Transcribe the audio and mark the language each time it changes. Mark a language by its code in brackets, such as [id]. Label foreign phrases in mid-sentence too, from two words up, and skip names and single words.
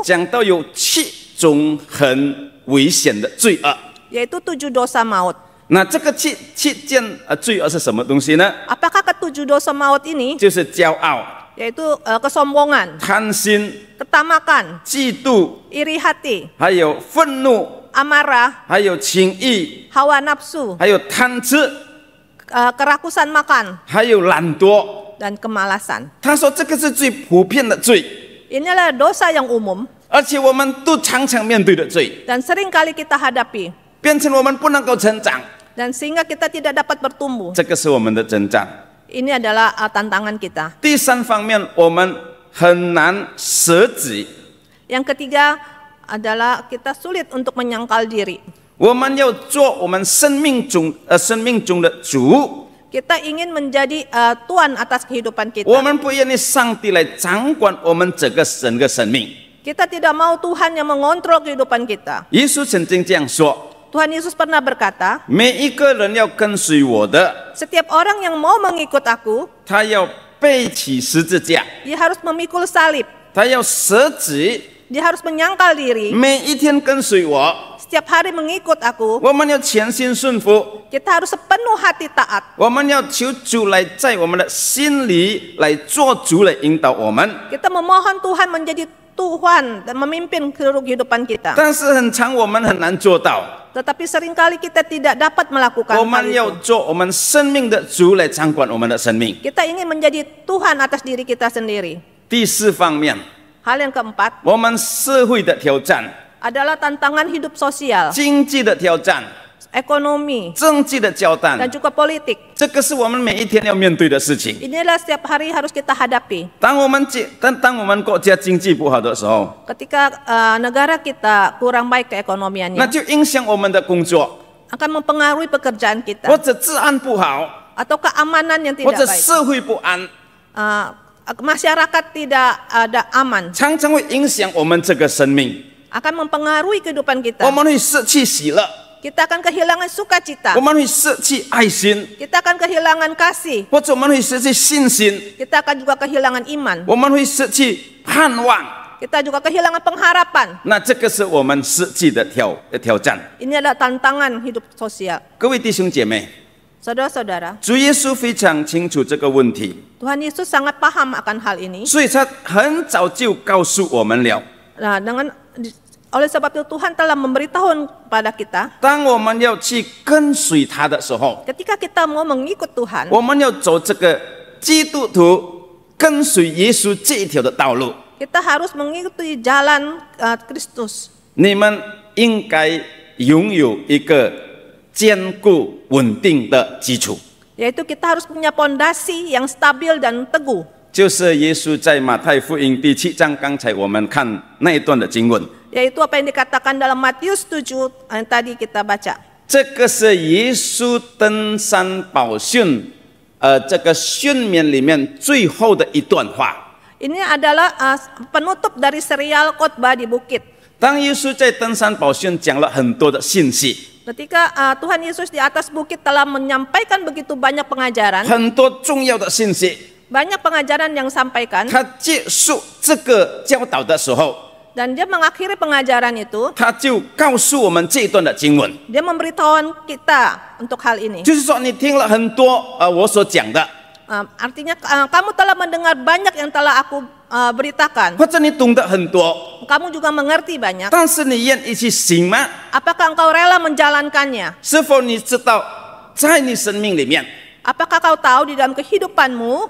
[zh] 讲到有7种很危险的罪恶。 [id] yaitu 7 dosa maut. [zh] 那这个七件罪恶是什么东西呢？ [id] Apakah ke-7 dosa maut ini? [zh] 就是骄傲、 [id] Yaitu kesombongan, [zh] 贪心、 [id] ketamakan, [zh] 嫉妒， [id] iri hati, [zh] 还有愤怒， [id] amarah, [zh] 还有情欲， [id] hawa nafsu, [zh] 还有贪吃， [id] kerakusan makan, [zh] 还有懒惰。 [id] dan kemalasan. [zh] 他说这个是最普遍的罪， [id] Inilah dosa yang umum [zh] 而且我们都常常面对的罪， [id] dan sering kali kita hadapi, [zh] 变成我们不能够成长。 [id] dan sehingga kita tidak dapat bertumbuh. [zh] 这个是我们的征战。 [id] Ini adalah tantangan kita. [zh] 第三方面，我们很难舍己， [id] Yang ketiga adalah kita sulit untuk menyangkal diri. [zh] 我们要做我们生命中的主。 [id] Kita ingin menjadi tuan atas kehidupan [zh] 我 [id] kita. [zh] 们不愿意上帝来掌管我们整个生命。 [id] Kita tidak mau Tuhan yang mengontrol kehidupan kita. [zh] 耶稣曾经这样说： [id] Tuhan Yesus pernah berkata, [zh] 每一个人要跟随我的， [id] setiap orang yang mau mengikut aku, [zh] 他要背起十字架， [id] dia harus memikul salib. [zh] 他要舍己， [id] Dia harus menyangkal diri. [zh] 每一天跟随我。 [id] Setiap hari mengikut aku, [zh] 我们要全心顺服， [id] kita harus sepenuh hati taat. [zh] 我们要求主来在我们的心里来做主，来引导我们。 [id] Kita memohon Tuhan menjadi Tuhan dan memimpin seluruh kehidupan kita. [zh] 但是很长，我们很难做到。 [id] Tetapi seringkali kita tidak dapat melakukan [zh] 我 [id] hal [zh] 们要 [id] itu. [zh] 做我们生命的主，来掌管我们的生命。 [id] Kita ingin menjadi Tuhan atas diri kita sendiri. [zh] 第四方面， [id] Hal yang keempat [zh] 我们社会的挑战、 [id] adalah tantangan hidup sosial, [zh] 经济的挑战、 [id] ekonomi, [zh] 政治的交 [id] dan [zh] 战， [id] juga politik. [zh] 这个是我们每一天要面对的事情。 [id] Inilah setiap hari harus kita hadapi. [zh] 当我们国家经济不好的时候， [id] Ketika negara kita kurang baik [zh] 那 [id] keekonomiannya, [zh] 就影响我们的工作， [id] akan mempengaruhi pekerjaan [zh] 或 [id] kita [zh] 者治安不好， [id] atau keamanan yang [zh] 或 [id] tidak [zh] 者 [id] baik. [zh] 社会不安， [id] Masyarakat tidak ada aman, [zh] 常常会影响我们这个生命。 [id] akan mempengaruhi kehidupan [zh] 我 [id] kita. [zh] 们会失去喜乐， [id] Kita akan kehilangan sukacita, [zh] 我们会失去爱心， [id] kita akan kehilangan kasih, [zh] 或者我们会失去信心， [id] kita akan juga kehilangan iman, [zh] 我们会失去盼望。 [id] kita juga kehilangan pengharapan. [zh] 那这个是我们实际的挑战。 [id] Ini adalah tantangan hidup sosial. [zh] 各位弟兄姐妹， [id] Saudara-saudara, [zh] 主耶稣非常清楚这个问题， [id] Tuhan Yesus sangat paham akan hal ini. [zh] 所以他很早就告诉我们了。 [id] Nah, oleh sebab itu Tuhan telah memberitahu kepada kita, [zh] 当我们要去跟随他的时候， [id] ketika kita mau mengikut Tuhan, [zh] 我们要走这个基督徒跟随耶稣这一条的道路。 [id] kita harus mengikuti jalan Kristus. [zh] 你们应该拥有一个坚固稳定的基础， [id] Yaitu kita harus punya pondasi yang stabil dan teguh. [zh] 就是耶稣在马太福音第7章，刚才我们看那一段的经文， [id] Yaitu apa yang dikatakan dalam Matius 7 yang tadi kita baca. [zh] 这个是耶稣登山宝训，这个训勉里面最后的一段话。 [id] Ini adalah penutup dari serial khotbah di bukit. [zh] 当耶稣在登山宝训讲了很多的信息， [id] Ketika Tuhan Yesus di atas bukit telah menyampaikan begitu banyak pengajaran, [zh] 很多重要的信息， [id] banyak pengajaran yang sampaikan, [zh] 他结束这个教导的时候， [id] dan dia mengakhiri pengajaran itu, [zh] 他就告诉我们这一段的经文， [id] dia memberitahuan kita untuk hal ini. [zh] 就是说你听了很多我所讲的， [id] Artinya kamu telah mendengar banyak yang telah aku beritakan. [zh] 或者你懂得很多， [id] Kamu juga mengerti banyak. [zh] 但是你愿意去行吗？ [id] Apakah engkau rela menjalankannya? [zh] 是否你知道，在你生命里面， [id] Apakah kau tahu di dalam kehidupanmu